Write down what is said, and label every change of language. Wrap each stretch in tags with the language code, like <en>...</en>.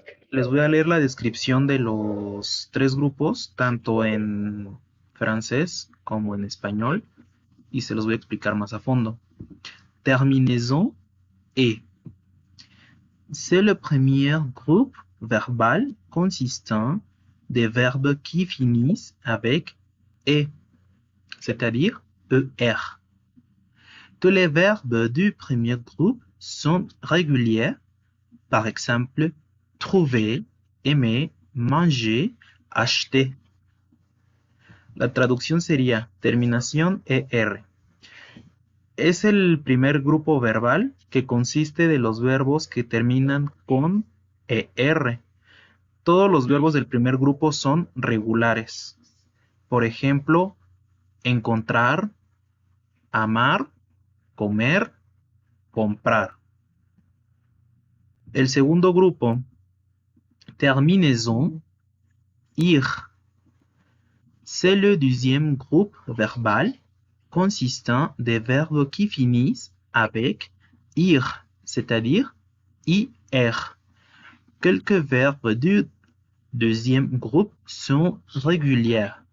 <es>Les voy a leer la descripción de los tres grupos, tanto en francés como en español, y se los voy a explicar más a fondo.</es> <fr>Terminaison et. C'est le premier groupe verbal consistant des verbes qui finissent avec et, c'est-à-dire ER. Tous les verbes du premier groupe sont réguliers, par exemple, trouver, aimer, manger, acheter.</fr> <es>La traducción sería terminación ER. Es el primer grupo verbal que consiste de los verbos que terminan con ER. Todos los verbos del primer grupo son regulares. Por ejemplo, encontrar, amar, comer, comprar. El segundo grupo, terminaison, ir.</es> <fr>C'est le deuxième groupe verbal consistant des verbes qui finissent avec ir, c'est-à-dire ir. Quelques verbes du deuxième groupe sont réguliers.</fr>